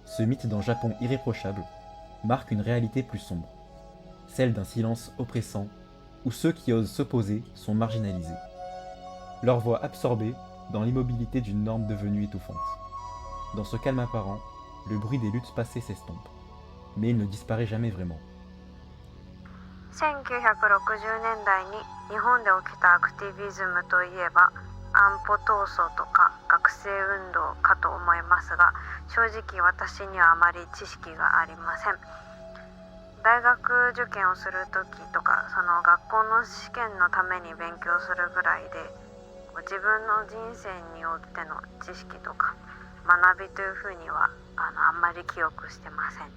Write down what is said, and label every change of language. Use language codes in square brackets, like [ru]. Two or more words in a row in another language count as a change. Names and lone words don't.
[fr] ce mythe d'un Japon irréprochable marque une réalité plus sombre, celle d'un silence oppressant où ceux qui osent s'opposer sont marginalisés, leur voix absorbée dans l'immobilité d'une norme devenue étouffante. Dans ce calme apparent, le bruit des luttes passées s'estompe, mais il ne disparaît jamais vraiment. [ja] 1960 年代に日本で起きたアクティビズムといえば安保闘争とか学生運動かと思いますが、正直私にはあまり知識がありません。大学受験をする時とか、その学校の試験のために勉強するぐらいで、自分の人生においての知識とか学びというふうにはあんまり記憶してません。